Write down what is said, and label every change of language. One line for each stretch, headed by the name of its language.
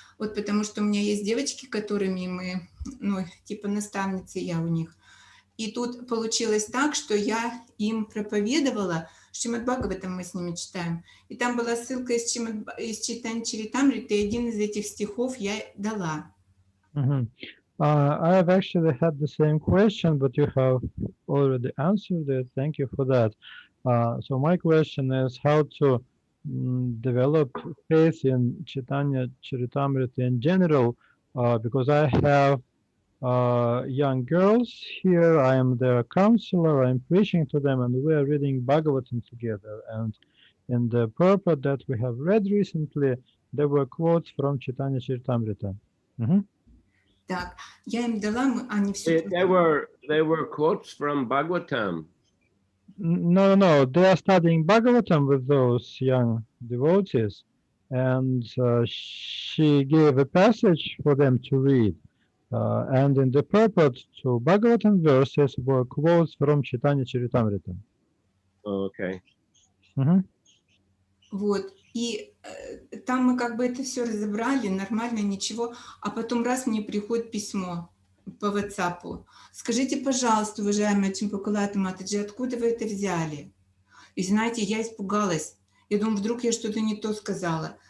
Russian: Вот потому что у меня есть девочки, которыми мы, типа наставницы я у них. И тут получилось так, что я им проповедовала, Шримад Бхагаватам мы с ними читаем, и там была ссылка из читания Чаритамриты, и один из этих стихов я дала.
English: I have actually had the same question, but you have already answered it. Thank you for that. So my question is how to develop faith in Chaitanya Charitamrita in general, because I have young girls here. I am their counselor. I'm preaching to them, and we are reading Bhagavatam together. And in the purport that we have read recently, there were quotes from Chaitanya Charitamrita.
Russian: Так, я им дала, они все...
English: They were quotes from Bhagavatam. No, they are studying Bhagavatam with those young devotees, and she gave a passage for them to read. And in the purport to Bhagavatam verses were quotes from Chaitanya Charitamrita. Oh, okay.
Russian: Вот, и там мы как бы это все разобрали, нормально, ничего, а потом раз мне приходит письмо по WhatsApp. Скажите, пожалуйста, уважаемая Чимпакулата Матаджи, откуда вы это взяли? И знаете, я испугалась. Я думаю, вдруг я что-то не то сказала.